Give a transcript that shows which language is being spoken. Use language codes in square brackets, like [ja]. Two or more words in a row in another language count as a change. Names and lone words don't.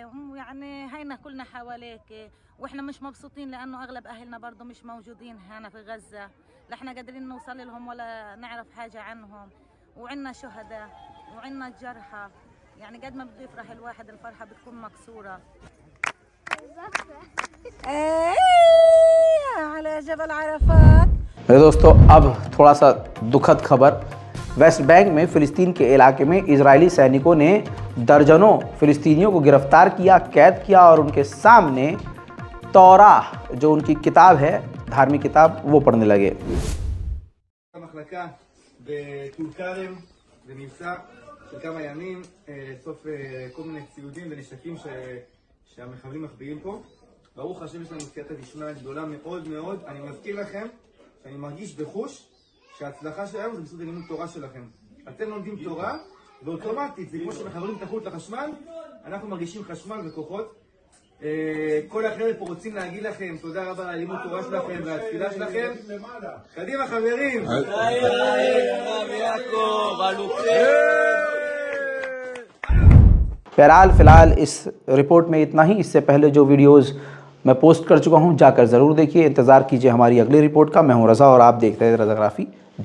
[ar] يعني هينا كلنا حواليك، واحنا مش مبسوطين لانه اغلب اهلنا برضه مش موجودين هنا في غزة، لا احنا قادرين نوصل لهم ولا نعرف حاجة عنهم، وعنا شهداء وعنا جرحى. يعني قد ما بده يفرح الواحد الفرحة بتكون مكسورة. على جبل عرفات। [hi] मेरे दोस्तों, अब थोड़ा सा दुखद खबर। वेस्ट बैंक में फ़िलिस्तीन के इलाके में इजरायली सैनिकों ने दर्जनों फ़िलिस्तीनियों को गिरफ्तार किया, कैद किया और उनके सामने तौरा, जो उनकी किताब है, धार्मिक किताब, वो पढ़ने लगे। [he] המחלקה בטול כרם במבצע של כמה ימים, סוף כל מיני ציודים ונשקים שהמחבלים מחביאים פה. ברוך השם, יש לנו [arc] סייעתא דשמיא [he] גדולה מאוד מאוד. אני מזכיר לכם שאני מרגיש בחוש שההצלחה שלנו זה בזכות לימוד תורה שלכם. אתם לומדים תורה ואוטומטית זה כמו שמחברים את החוט לחשמל, אנחנו מרגישים חשמל וכוחות. כל החבר'ה פה רוצים להגיד לכם תודה רבה על הלימוד תורה שלכם והתפילה שלכם. קדימה חברים! [hi] बहरहाल फ़िलहाल इस रिपोर्ट में इतना ही। इससे पहले जो वीडियोस मैं पोस्ट कर चुका हूं जाकर ज़रूर देखिए। इंतज़ार कीजिए हमारी अगली रिपोर्ट का। मैं हूं रज़ा और आप देख रहे हैं रज़ाग्राफ़ी।